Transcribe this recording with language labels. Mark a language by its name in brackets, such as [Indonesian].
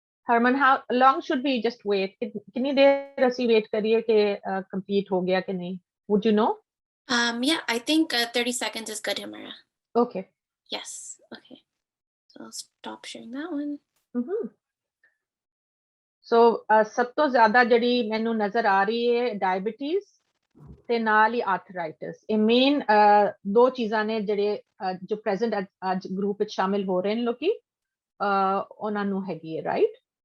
[English] Harman, how long should we just wait? [Punjabi] ਕਿੰਨੀ ਦੇਰ ਅਸੀਂ ਵੇਟ ਕਰੀਏ ਕਿ ਕੰਪਲੀਟ ਹੋ ਗਿਆ ਕਿ ਨਹੀਂ? [English] Would you know? Yeah, I think 30 seconds is good, Himara. Okay. Yes. Okay. So I'll stop sharing that one. [Punjabi] ਸੋ ਸਭ ਤੋਂ ਜ਼ਿਆਦਾ ਜਿਹੜੀ ਮੈਨੂੰ ਨਜ਼ਰ ਆ ਰਹੀ ਹੈ ਡਾਇਬੀਟੀਜ਼ ਤੇ ਨਾਲ ਹੀ ਆਰਥਰਾਈਟਿਸ। ਇਹ ਮੇਨ 2 ਚੀਜ਼ਾਂ ਨੇ ਜਿਹੜੇ ਜੋ ਪ੍ਰੈਜ਼ੈਂਟ ਅੱਜ ਗਰੁੱਪ ਵਿੱਚ ਸ਼ਾਮਿਲ ਹੋ ਰਹੇ ਨੇ ਲੋਕੀ, ਉਹਨਾਂ ਨੂੰ ਹੈਗੀ ਹੈ, ਰਾਈਟ।